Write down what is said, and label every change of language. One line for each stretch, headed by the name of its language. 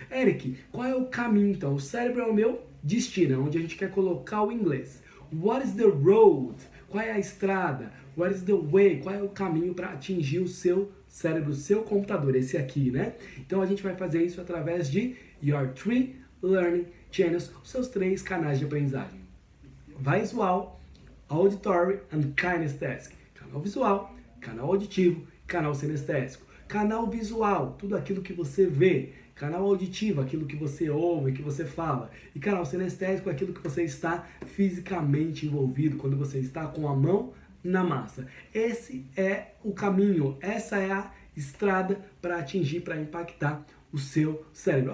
Portuguese: Eric, qual é o caminho então? O cérebro é o meu destino, onde a gente quer colocar o inglês.
English: What is the road?
Portuguese: Qual é a estrada?
English: What is the way?
Portuguese: Qual é o caminho para atingir o seu cérebro, o seu computador, esse aqui, né? Então a gente vai fazer isso através de
English: Your Three Learning Channels,
Portuguese: os seus 3 canais de aprendizagem.
English: Visual, Auditory and Kinesthetic.
Portuguese: Canal visual, canal auditivo, canal sinestésico. Canal visual, tudo aquilo que você vê. Canal auditivo, aquilo que você ouve, que você fala. E canal sinestésico, aquilo que você está fisicamente envolvido, quando você está com a mão na massa. Esse é o caminho, essa é a estrada para atingir, para impactar o seu cérebro.